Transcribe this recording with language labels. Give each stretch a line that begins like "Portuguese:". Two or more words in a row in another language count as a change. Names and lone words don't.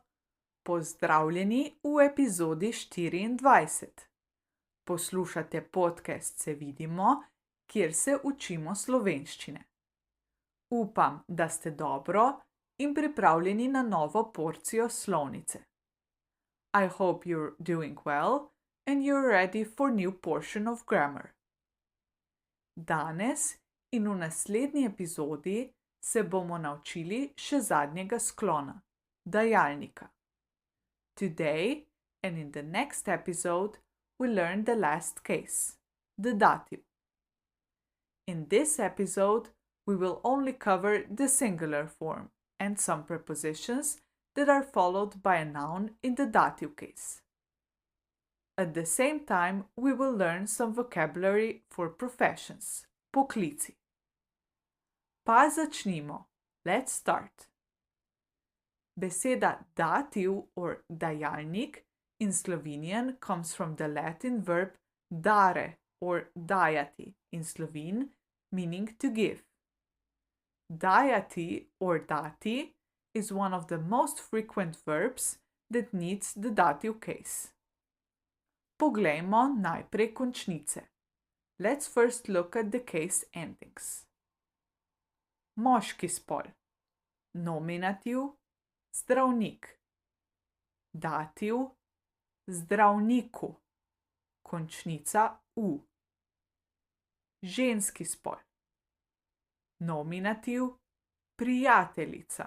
Slovenian: Pozdravljeni v epizodi 24. Poslušate podcast Se vidimo, kjer se učimo slovenščine. Upam, da ste dobro in pripravljeni na novo porcijo slovnice.
English: I hope you're doing well and you're ready for new portion of grammar.
Slovenian: Danes in v naslednji epizodi se bomo naučili še zadnjega sklona, dajalnika.
English: Today and in the next episode, we learn the last case, the dative. In this episode, we will only cover the singular form and some prepositions that are followed by a noun in the dative case. At the same time, we will learn some vocabulary for professions,
Slovenian: poklici. Pa začnimo.
English: Let's start. Beseda dative or dajalnik in Slovenian comes from the Latin verb dare or dajati in Slovene, meaning to give. Dajati or dati is one of the most frequent verbs that needs the dative case.
Slovenian: Poglejmo najprej končnice.
English: Let's first look at the case endings.
Slovenian: Moški spol. Nominativ, zdravnik. Dativ, zdravniku. Končnica u. Ženski spol. Nominativ, prijateljica.